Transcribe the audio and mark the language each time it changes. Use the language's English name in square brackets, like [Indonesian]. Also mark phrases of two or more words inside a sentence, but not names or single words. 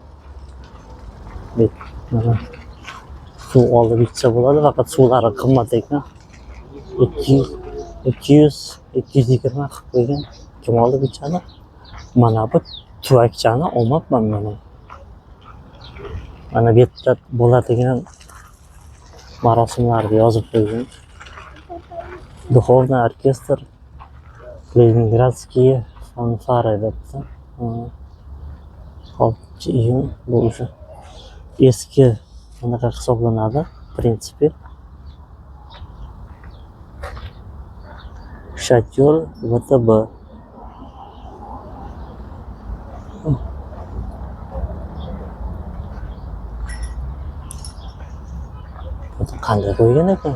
[Uzbek] Mana suv olib ichsa bo'ladi, faqat suvlari qimmat ekan. 200-220 qilib qo'ygan. Kim olib ichadi? Mana bu tuvakchani olmabman men. Mana bu yerda bo'ladigan marosimlarni yozib qo'ygan. [Russian] Духовный оркестр Ленинградские фанфары debdi. [Uzbek] 6-iyun bu o'sha eski anaqa hisoblanadi, prinsipi. Shatyol VTB. Qanday qo'ygan ekan?